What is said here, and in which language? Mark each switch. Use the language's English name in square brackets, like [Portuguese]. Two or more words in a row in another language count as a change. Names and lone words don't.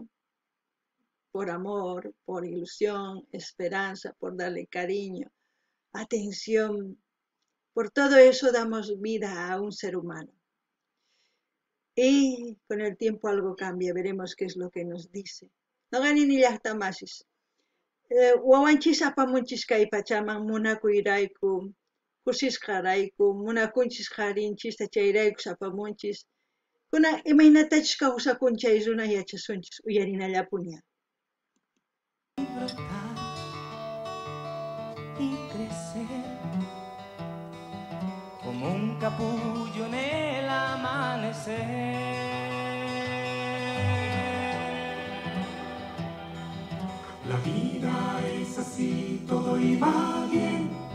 [Spanish] Por amor, por ilusión, esperanza, por darle cariño, atención. Por todo eso damos vida a un ser humano. Y con el tiempo algo cambia, veremos qué es lo que nos dice. No ganin ni hasta masis. [Quechua] Wawanchis apamunchis kay pachaman munakuyrayku, kusisqarayku, munakunchis qarinchis tachayrayku apamunchis. Kuna imaynatachis kawsakunchay runa yachasunchis uyarinallapuña. [Spanish] Y crecer como un capullo en el amanecer. La vida es así, todo iba bien.